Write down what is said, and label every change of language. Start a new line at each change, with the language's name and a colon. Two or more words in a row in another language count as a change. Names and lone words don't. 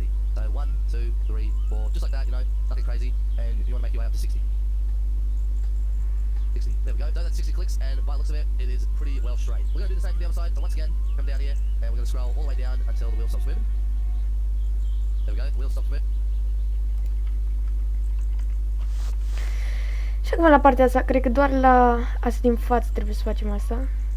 English: So 1, 2, 3, 4, just like that, you know, nothing crazy. And you want to make your way up to 60. 60. There we go. Done that 60 clicks, and by the looks of it, it is pretty well straight. We're going to do the same for the other side. So once again, come down here, and we're going to scroll all the way down until the wheel stops moving. There we go. The wheel stops moving.
Romanian: Și acum la partea asta, cred că doar la asta din față trebuie să facem asta.